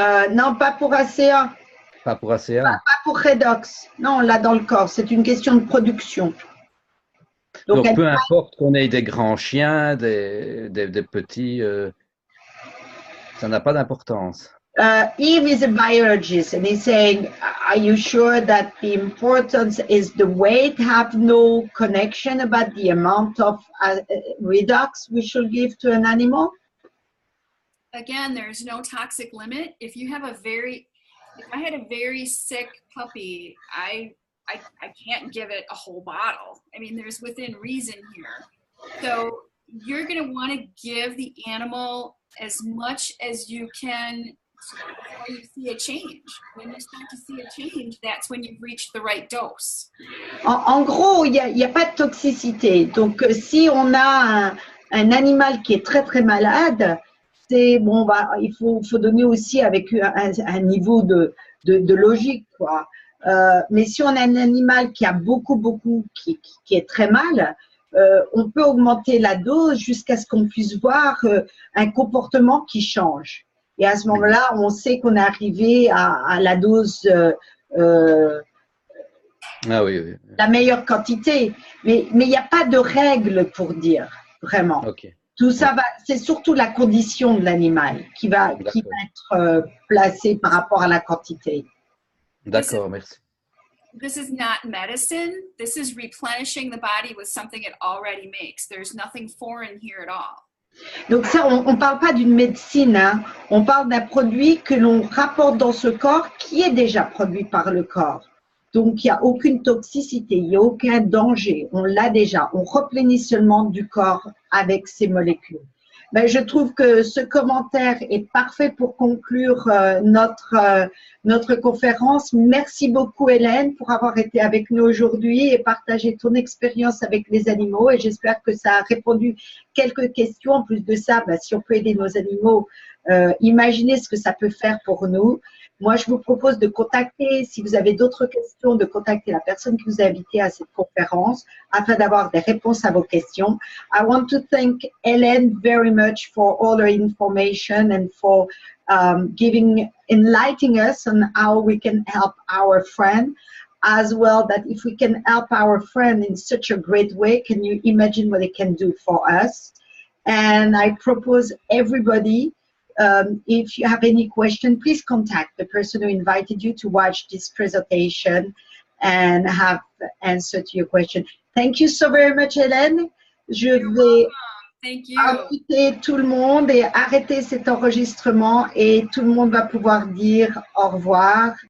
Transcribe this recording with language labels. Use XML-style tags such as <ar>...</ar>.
<fr>Non, pas pour ACA. Pas pour ACA. Pas pour Redox. Non, on l'a dans le corps. C'est une question de production. Donc peu importe qu'on ait des grands chiens, des petits, ça n'a pas d'importance.</fr> <en>Eve is a biologist and he's saying, are you sure that the importance is the weight, have no connection about the amount of redox we should give to an animal? Again, there's no toxic limit. If I had a very sick puppy, I can't give it a whole bottle. I mean, there's within reason here. So you're going to want to give the animal as much as you can before you see a change. When you start to see a change, that's when you've reached the right dose.</en> <fr>En gros, il n'y a pas de toxicité. Donc, si on a un animal qui est très, très malade, bon, il faut donner aussi avec un niveau de logique, quoi. Mais si on a un animal qui a beaucoup, qui est très mal, on peut augmenter la dose jusqu'à ce qu'on puisse voir un comportement qui change. Et à ce moment-là, on sait qu'on est arrivé à la dose, la meilleure quantité. Mais il n'y a pas de règle pour dire, vraiment.</fr> <en>Okay.</en> <fr>Tout ça c'est surtout la condition de l'animal qui va être placée par rapport à la quantité. D'accord, merci.</fr> <en>This is not medicine. This is replenishing the body with something it already makes. There's nothing foreign here at all.</en> <fr>Donc ça, on ne parle pas d'une médecine, hein. On parle d'un produit que l'on rapporte dans ce corps qui est déjà produit par le corps. Donc, il n'y a aucune toxicité, il n'y a aucun danger. On l'a déjà. On replénit seulement du corps avec ces molécules. Ben, je trouve que ce commentaire est parfait pour conclure notre conférence. Merci beaucoup, Hélène, pour avoir été avec nous aujourd'hui et partager ton expérience avec les animaux. Et j'espère que ça a répondu quelques questions. En plus de ça, ben, si on peut aider nos animaux, imaginez ce que ça peut faire pour nous. Moi, je vous propose de contacter, si vous avez d'autres questions, de contacter la personne qui vous a invité à cette conférence afin d'avoir des réponses à vos questions.</fr> <en>I want to thank Hélène very much for all her information and for enlightening us on how we can help our friend. As well, that if we can help our friend in such a great way, can you imagine what it can do for us? And I propose everybody, if you have any question, please contact the person who invited you to watch this presentation and have answer to your question. Thank you so very much, Hélène.</en> <fr>Je vais inviter tout le monde et arrêter cet enregistrement et tout le monde va pouvoir dire au revoir</fr>